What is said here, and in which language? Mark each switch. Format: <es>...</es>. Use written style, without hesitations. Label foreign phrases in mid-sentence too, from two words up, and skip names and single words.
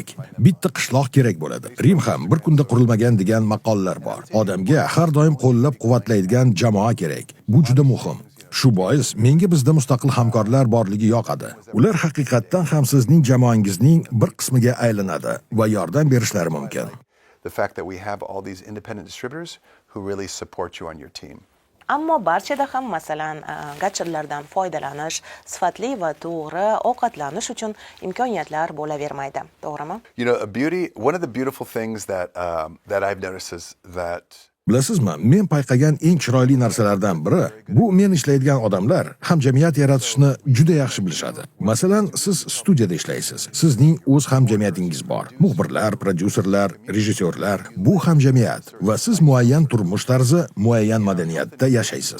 <uz>Bitta qishloq kerak bo'ladi. Rim ham bir kunda qurilmagan degan maqollar bor. Odamga har doim qo'llab-quvvatlaydigan jamoa kerak. Bu juda muhim. Shu bois menga bizda mustaqil hamkorlar borligi yoqadi. Ular haqiqatdan ham sizning jamoangizning bir qismiga aylanadi va yordam berishlari mumkin.</uz> <en>The fact that we have all these independent distributors who really support you on your team.</en> <uz>Ammo barchada ham masalan gadjetlardan foydalanish, sifatli va to'g'ri ovqatlanish uchun imkoniyatlar bo'lavermaydi. To'g'rimi?</uz> <en>You know, one of the beautiful things that I've noticed is that</en> <uz>Bilasizmi, men payqagan eng chiroyli narsalardan biri bu men ishlaydigan odamlar hamjamiyat yaratishni juda yaxshi bilishadi. Masalan, siz studiyada ishlaysiz. Sizning o'z hamjamiyatingiz bor. Muxbirlar, prodyuserlar, rejissyorlar, bu hamjamiyat va siz muayyan turmush tarzi, muayyan madaniyatda yashaysiz.</uz>